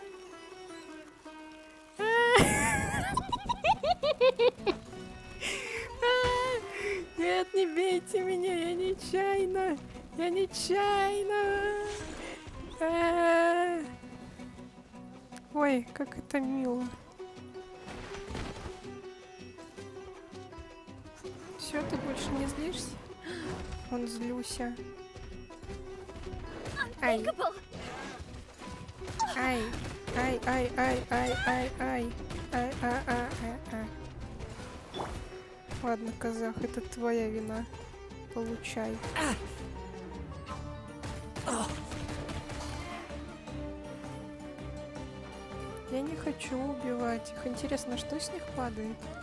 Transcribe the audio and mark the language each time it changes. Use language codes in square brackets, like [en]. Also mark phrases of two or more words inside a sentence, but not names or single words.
[ru] Нет, не бейте меня, я нечаянно. Я нечаянно. Ой, как это мило. Все, ты больше не злишься? Он злюся. Ай. Ай. Ай, ай, ай, ай, ай, ай. Ай, ай, ай, ай, ай. Ладно, казах, это твоя вина. Получай. Я не хочу убивать их. Интересно, что с них падает?